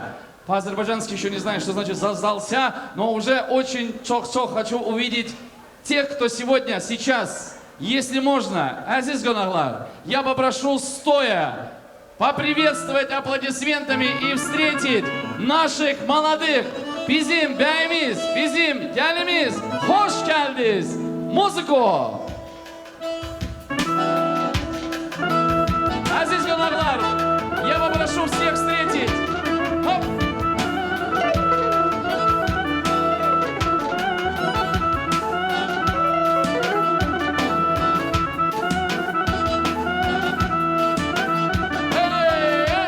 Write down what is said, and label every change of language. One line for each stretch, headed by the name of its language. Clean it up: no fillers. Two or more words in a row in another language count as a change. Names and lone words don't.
Russian: По-азербайджански еще не знаю, что значит заждался, но уже очень чох-чох хочу увидеть тех, кто сегодня, сейчас, если можно,
Azerbaijani: Əziz qonaqlar,
Russian: я попрошу стоя поприветствовать аплодисментами и встретить наших молодых.
Azerbaijani: Bizim beyimiz, bizim gelimiz, hoş geldiniz.
Russian: Музыку!
Azerbaijani: Əziz qonaqlar,
Russian: я попрошу всех встретить. Хоп! Эй!